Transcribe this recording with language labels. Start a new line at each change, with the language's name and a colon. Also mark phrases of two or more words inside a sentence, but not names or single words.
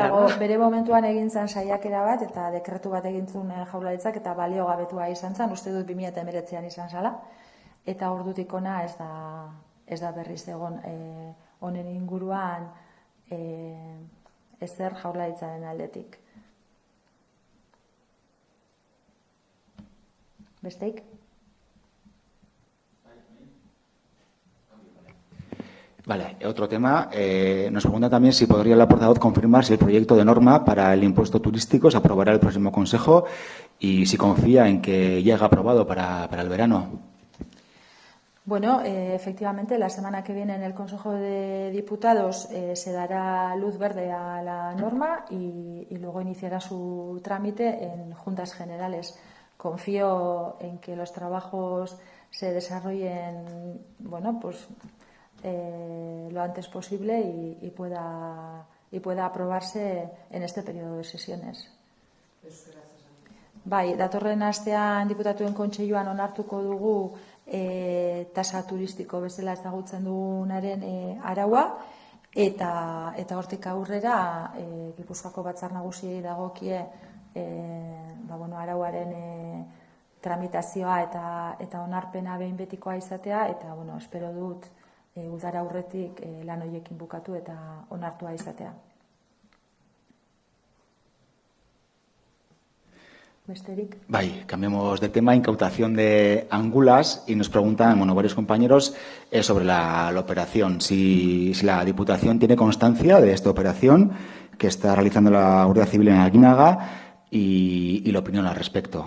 Basque: Bere momentuan egin zen saiakera bat, eta dekretu bat egin zuen jaurlaritzak, eta baliogabetua izan zen, uste dut 2019an izan zala, eta ordutik ona ez da berriz egon honen inguruan ezer jaurlaritzaren aldetik. Besteik?
Spanish: Vale, otro tema. Nos pregunta también si podría la portavoz confirmar si el proyecto de norma para el impuesto turístico se aprobará el próximo Consejo y si confía en que llegue aprobado para el verano. Bueno, efectivamente, la semana que viene en el Consejo de Diputados se dará luz verde a la norma y luego iniciará su trámite en Juntas Generales. Confío en que los trabajos se desarrollen, bueno, pues lo antes posible y pueda aprobarse en este periodo de sesiones.
Basque: Bai, datorren astean diputatuen kontseiluan onartuko dugu tasa turistiko bezala ezagutzen dugunaren araua eta hortik aurrera Gipuzkoako Batzar Nagusiei dagokie arauaren tramitazioa eta onarpena behin betikoa izatea eta espero dut udara aurretik lan horiekin bukatu eta onartua izatea.
Spanish: Vale, cambiamos de tema. Incautación de angulas y nos preguntan, varios compañeros sobre la operación. Si la Diputación tiene constancia de esta operación que está realizando la Guardia Civil en Aguinaga y la opinión al respecto.